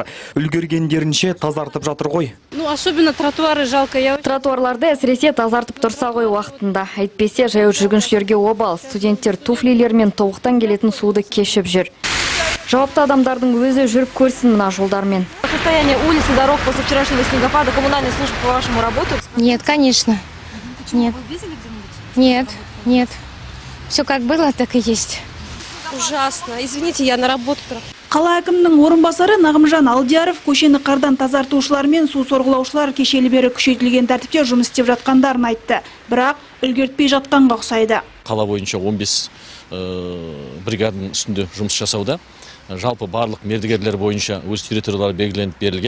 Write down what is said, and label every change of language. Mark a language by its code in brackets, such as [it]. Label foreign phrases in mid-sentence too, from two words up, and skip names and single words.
[kk] Үлгергендерінше тазартып жатыр ғой. [ru] Особенно тротуары жалко. [kk] Тротуарларды әсіресе тазартып тұрса ғой уақытында. Әйтпесе жаяу жүргіншілерге обал, студенттер туфлилермен тобықтан келетін суды кешіп жүр. Жауапты адамдардың өзі жүріп көрсін мына жолдармен. [ru] Состояние улиц и дорог после вчерашнего снегопада коммунальные службы по-вашему работают? Нет, конечно. Нет. Нет, нет. Все как было, так и есть. Ужасно. Извините, я на работу. [kk] Қала әкімінің орынбасары Нағымжан Алдияров көшені қардан тазартушылар мен су сорғылаушылар кешелі бері күшейтілген тәртіпте жұмыс істеп жатқандарын айтты. Бірақ үлгертпей жатқанға ұқсайды. Қала бойынша 15 бригаданың үстінде жұмыс жасауда. Жалпы барлық мердігерлер бойынша өз территориялары белгіленіп берілген.